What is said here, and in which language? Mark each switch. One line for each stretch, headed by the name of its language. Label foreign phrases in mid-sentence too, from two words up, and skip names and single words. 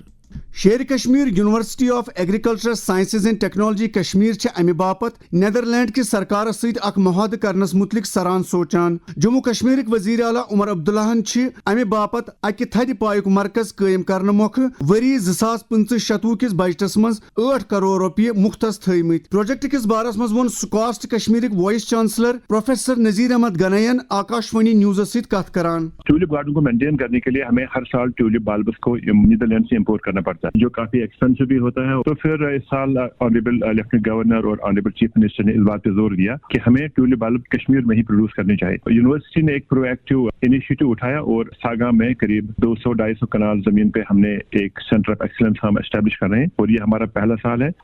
Kashmiri: شیر کشمیر یونیورسٹی آف ایگریکلچر سائنسز اینڈ ٹیکنالوجی کشمیر امہ باپت نیدرلینڈ کس سرکارس ست اک معاہدہ کرنس متعلق سران سوچان جموں کشمیر وزیر اعلیٰ عمر عبداللہ امہ باپت اکہ تھدِ پایک مرکز قائم کرنے موقع وری 2025-26 کس بجٹس مز 8 کروڑ روپیہ مختص تھٲومٕتۍ پروجیکٹ کس بارس مز وون سکاسٹ کشمیرک
English: vice chancellor
Kashmiri: پروفیسر نذیر احمد گنائین آکاشوانی نیوزس ست کت کران
English: tulip garden
Hindi: को मेंटेन करने के लिए हमें हर साल
English: tulip bulbs
Hindi: को नीदरलैंड से इम्पोर्ट करना करना पड़ता है, जो काफी एक्सपेंसिव भी होता है। तो फिर इस साल
English: honourable lieutenant governor
Hindi: और
English: honourable chief minister
Hindi: ने इस बात पे जोर दिया कि हमें
English: tulip bulb
Hindi: कश्मीर में ही प्रोड्यूस करने चाहिए। यूनिवर्सिटी ने एक
English: proactive initiative
Hindi: उठाया और सागा में करीब 200-250 कनाल जमीन पे हमने एक
English: centre of excellence
Hindi: हम एस्टेब्लिश कर रहे हैं और ये हमारा पहला साल है।